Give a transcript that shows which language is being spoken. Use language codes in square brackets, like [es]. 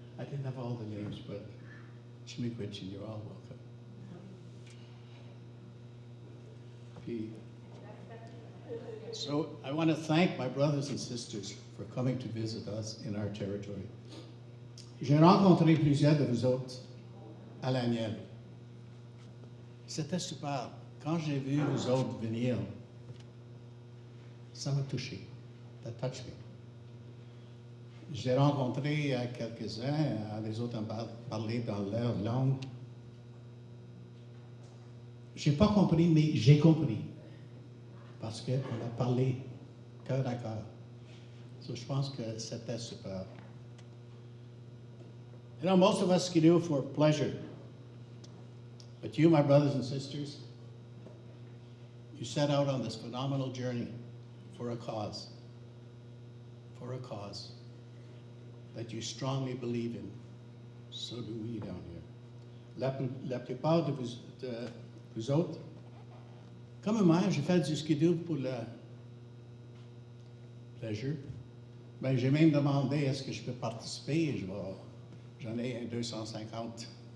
[en] I didn't have all the names, but Chimiquich, and you're all welcome. P. So I want to thank my brothers and sisters for coming to visit us in our territory. [fr] J'ai rencontré plusieurs de vous autres à Laniel. C'était super. Quand j'ai vu vous autres venir, ça m'a touché. [en] That touched me. [fr] J'ai rencontré quelques-uns, les autres ont parlé dans leur langue. J'ai pas compris, mais j'ai compris. Parce qu'on a parlé cœur à cœur. [en] So, [fr] je pense que c'était super. [en] You know, most of us can do it for pleasure. But you, my brothers and sisters, you set out on this phenomenal journey for a cause that you strongly believe in. So do we down here. [fr] La plupart de vous autres, comme moi, j'ai fait du skidoo pour le pleasure. Ben, j'ai même demandé est-ce que je peux participer. J'en ai un 250.